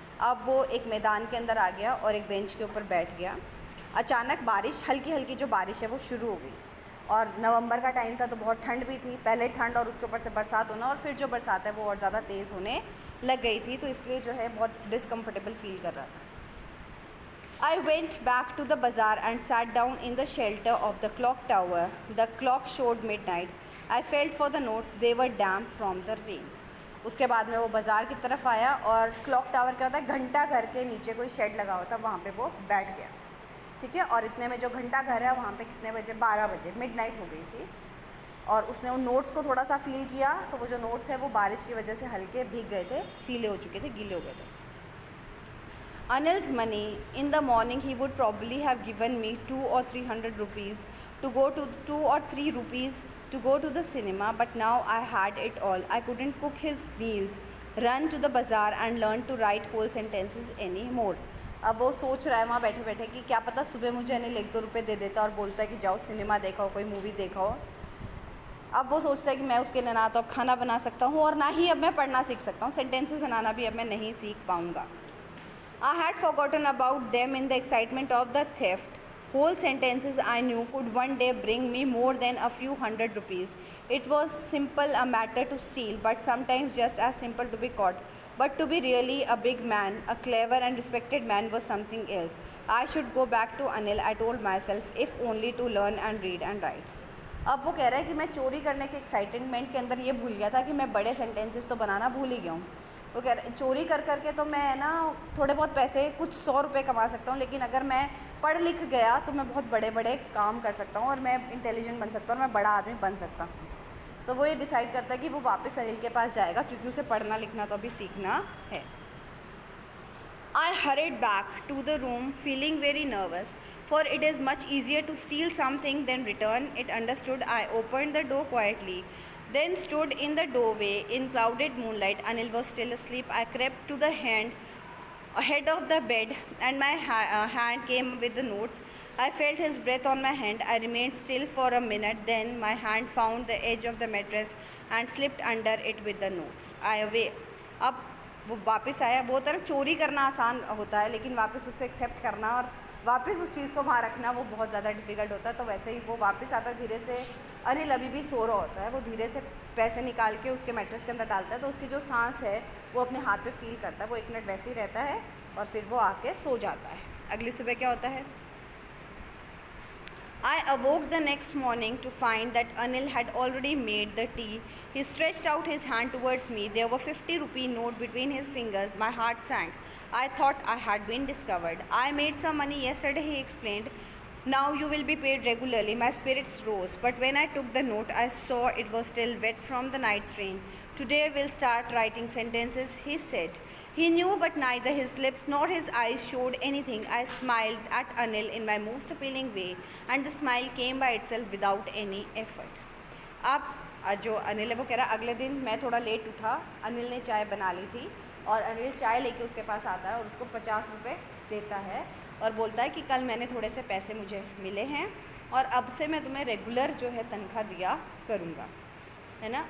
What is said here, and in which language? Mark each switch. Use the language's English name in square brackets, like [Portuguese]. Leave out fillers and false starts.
[Hindi] अब वो एक मैदान के अंदर आ गया और एक बेंच के ऊपर बैठ गया। अचानक बारिश, हल्की हल्की जो बारिश है वो शुरू हो गई और नवंबर का टाइम था तो बहुत ठंड भी थी। पहले ठंड और उसके ऊपर से बरसात होना और फिर जो बरसात है वो और ज़्यादा तेज़ होने लग गई थी, तो इसलिए जो है बहुत डिसकम्फर्टेबल फील कर रहा था। [English] I went back to the bazaar and sat down in the shelter of the clock tower. The clock showed midnight. I felt for the notes, they were damp from the rain. [Hindi] उसके बाद में वो बाज़ार की तरफ आया और क्लॉक टावर क्या होता है, घंटा घर के नीचे कोई शेड लगा होता है, वहाँ पर वो बैठ गया। ठीक है, और इतने में जो घंटा घर है वहाँ पे कितने बजे, 12 बजे, मिडनाइट हो गई थी। और उसने उन नोट्स को थोड़ा सा फील किया तो वो जो नोट्स है वो बारिश की वजह से हल्के भीग गए थे, सीले हो चुके थे, गीले हो गए थे। [English] Anil's money in the morning he would probably have given me 2 or 300 rupees to go to 2 or 3 rupees to go to the cinema, but now I had it all. I couldn't cook his meals, run to the bazaar and learn to write whole sentences anymore. [Hindi] अब वो सोच रहा है वहाँ बैठे बैठे कि क्या पता सुबह मुझे अनिल 1-2 रुपये दे देता और बोलता है कि जाओ सिनेमा देखो, कोई मूवी देखो। अब वो सोचता है कि मैं उसके लिए ना तो अब खाना बना सकता हूँ और ना ही अब मैं पढ़ना सीख सकता हूँ, सेंटेंसेस बनाना भी अब मैं नहीं सीख पाऊँगा। [English] I had forgotten about them in the excitement of the theft. Whole sentences I knew could one day bring me more than a few hundred rupees. It was simple a matter to steal, but sometimes just as simple to be caught. But to be really a big man, a clever and respected man was something else. I should go back to Anil, I told myself, if only to learn and read and write. [Hindi] अब वो कह रहा है कि मैं चोरी करने के एक्साइटमेंट के अंदर ये भूल गया था कि मैं बड़े सेंटेंसेस तो बनाना भूल ही गया हूँ। वो कह रहा है चोरी कर करके तो मैं ना थोड़े बहुत पैसे, कुछ 100 रुपये कमा सकता हूँ, लेकिन अगर मैं पढ़ लिख गया तो मैं बहुत बड़े बड़े काम कर सकता हूँ और मैं इंटेलिजेंट बन सकता हूँ और मैं बड़ा आदमी बन सकता हूँ। तो वो ये डिसाइड करता है कि वो वापस अनिल के पास जाएगा क्योंकि उसे पढ़ना लिखना तो अभी सीखना है। [English] I hurried back to the room feeling very nervous, for it is much easier to steal something than return it. Understood. I opened the door quietly, then stood in the doorway in clouded moonlight. Anil was still asleep. I crept to the head of the bed and my hand came with the notes. I felt his breath on my hand. I remained still for a minute. Then my hand found the edge of the mattress and slipped under it with the notes. I away. [Hindi] अब वो वापस आया। वो तरह चोरी करना आसान होता है लेकिन वापस उसको एक्सेप्ट करना और वापस उस चीज़ को वहाँ रखना वो बहुत ज़्यादा डिफ़िकल्ट होता है। तो वैसे ही वो वापस आता है धीरे से। अनिल अभी भी सो रहा होता है, वो धीरे से पैसे निकाल के उसके मैट्रेस के अंदर डालता है तो उसकी जो सांस है वो अपने हाथ पे फील करता है। वो 1 मिनट वैसे ही रहता है और फिर वो आके सो जाता है। अगली सुबह क्या होता है? [English] I awoke the next morning to find that Anil had already made the tea. He stretched out his hand towards me. There were 50 rupee note between his fingers. My heart sank. I thought I had been discovered. I made some money yesterday, he explained. Now you will be paid regularly. My spirits rose. But when I took the note, I saw it was still wet from the night's rain. Today we'll start writing sentences, he said. He knew, but neither his lips nor his eyes showed anything. I smiled at Anil in my most appealing way, and the smile came by itself without any effort. [Hindi] अब जो अनिल है वो कह रहा अगले दिन मैं थोड़ा लेट उठा, अनिल ने चाय बना ली थी और अनिल चाय लेके उसके पास आता है और उसको 50 रुपये देता है और बोलता है कि कल मैंने थोड़े से पैसे मुझे मिले हैं और अब से मैं तुम्हें रेगुलर जो है तनख्वाह दिया करूँगा, है ना।